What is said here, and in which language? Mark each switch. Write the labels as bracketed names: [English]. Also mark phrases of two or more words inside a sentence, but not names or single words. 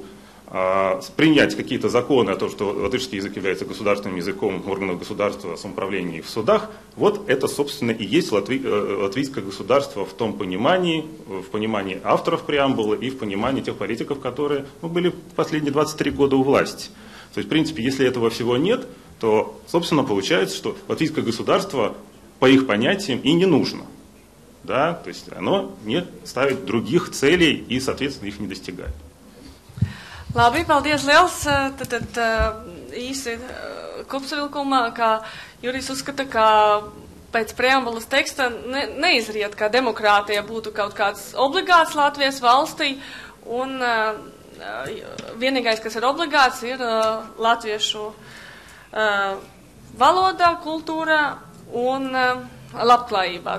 [Russian] Принять какие-то законы о том, что латышский язык является государственным языком органов государства, самоуправления и в судах, вот это, собственно, и есть латвийское государство в том понимании, в понимании авторов преамбулы и в понимании тех политиков, которые были последние 23 года у власти. То есть, в принципе, если этого всего нет, то, собственно, получается, что латвийское государство, по их понятиям, и не нужно. Да? То есть, оно не ставит других целей и, соответственно, их не достигает. [Latvian] Labi, paldies liels. Tad īsi kopsavilkumā, kā Jurijs uzskata, ka pēc preambulas teksta neizriet, ka demokrātija būtu kaut kāds obligāts Latvijas valstī, un vienīgais, kas ir obligāts, ir latviešu valoda, kultūra un labklājība.